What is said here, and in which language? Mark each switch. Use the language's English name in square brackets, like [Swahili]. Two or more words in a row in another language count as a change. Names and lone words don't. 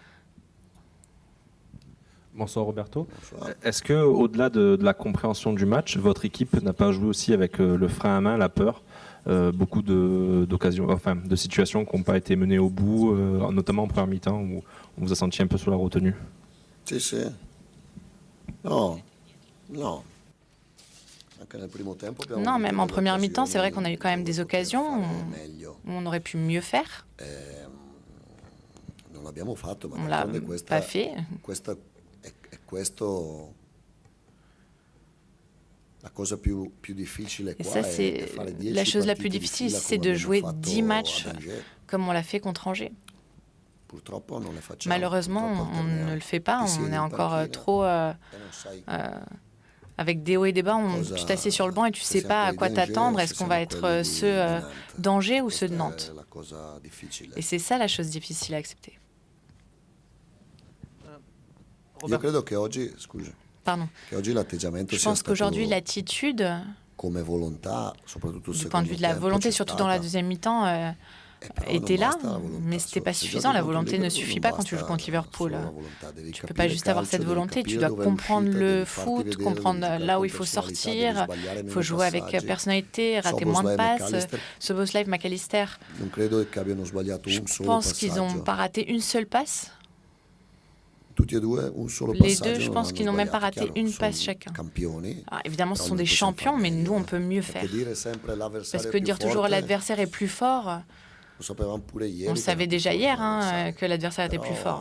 [French] Bonsoir Roberto. Bonsoir. Est-ce que, au-delà de la compréhension du match, votre équipe n'a pas joué aussi avec le frein à main, la peur, beaucoup d'occasions, enfin de situations qui n'ont pas été menées au bout, notamment en première mi-temps où on vous a senti un peu sous la retenue? [Italian] Sì, sì. No, no. Anche nel primo tempo abbiamo [French] Non, [Italian] avuto [French] même en [Italian] delle [French] première mi-temps, c'est vrai [Italian] occasioni [French] qu'on a eu quand même des [Italian] dove poter [French] occasions [Italian] fare meglio. [French] où on aurait pu mieux faire. [Italian] Non l'abbiamo fatto, ma [French] On l'a [Italian] d'altronde questa, [French] pas fait. [Italian] questa è questo. La cosa più difficile [French] Et [Italian] qua [French] ça, [Italian] è [French] c'est [Italian] fare 10 [French] la chose la [Italian] partite [French] plus [Italian] di [French] difficile, [Italian] fila [French] c'est [Italian] come [French] de [Italian] abbiamo [French] jouer [Italian] fatto [French] 10 matchs [Italian] ad Angers. [French] comme on l'a fait contre Angers. [Italian] Purtroppo non le facciamo. [French] Malheureusement, [Italian] Purtroppo [French] on [Italian] alterniamo. [French] ne le fait pas. [Italian] Ti [French] On [Italian] siedi [French] est [Italian] in [French] encore [Italian] panchina [French] trop [Italian] e non sai [French] avec des hauts et des bas. [Italian] cosa- [French] Tu t'assieds sur le banc et tu [Italian] se [French] sais [Italian] siamo [French] pas à [Italian] quelli [French] quoi [Italian] di Angers [French] t'attendre. [Italian] o [French] Est-ce [Italian] se [French] qu'on va [Italian] siamo [French] être [Italian] quelli [French] ceux [Italian] di Nantes. [French] d'Angers ou ceux de [Italian] Questa [French] Nantes? [Italian] è la cosa difficile. [French] Et c'est ça la chose difficile à accepter. [Italian] Io credo che oggi, scusa, [French] Pardon. [Italian] che oggi l'atteggiamento [French] Je [Italian] sia [French] pense [Italian] stato [French] qu'aujourd'hui, l'attitude, [Italian] come volontà, soprattutto il [French] du point de vue de la [Italian] secondo [French] volonté, [Italian] tempo, c'è [French] surtout dans la [Italian] stata. [French] deuxième mi-temps, [Italian] Però non [French] était là, [Italian] basta la volontà. [French] mais c'était pas [Italian] Se [French] suffisant. [Italian] giochi [French] La [Italian] contro [French] volonté ne [Italian] Liverpool, [French] suffit [Italian] non [French] pas quand tu joues [Italian] basta [French] contre Liverpool. [Italian] solo la volontà, devi [French] Tu peux [Italian] capire [French] pas juste avoir [Italian] calcio, [French] cette [Italian] devi [French] volonté, tu [Italian] capire [French] dois [Italian] dove è [French] comprendre [Italian] l'uscita, [French] le [Italian] devi farti [French] foot, [Italian] vedere, [French] comprendre [Italian] devi giocare [French] là où [Italian] con [French] il faut [Italian] personalità, [French] sortir, [Italian] devi sbagliare [French] il [Italian] meno [French] faut jouer avec [Italian] passaggi. [French] personnalité, rater moins de [Italian] Szoboszlai, [French] passes. [Italian] McAllister, [French] Szoboszlai, McAllister, [Italian] non credo che abbiano sbagliato [French] je [Italian] un solo [French] pense qu'ils [Italian] passaggio. [French] n'ont pas raté une seule passe. Les deux, je pense qu'ils n'ont même pas raté une passe chacun. Alors, évidemment, ce sont des champions, mais nous, on peut mieux faire. Parce que dire toujours l'adversaire est plus fort, on le savait déjà hier que l'adversaire était plus fort.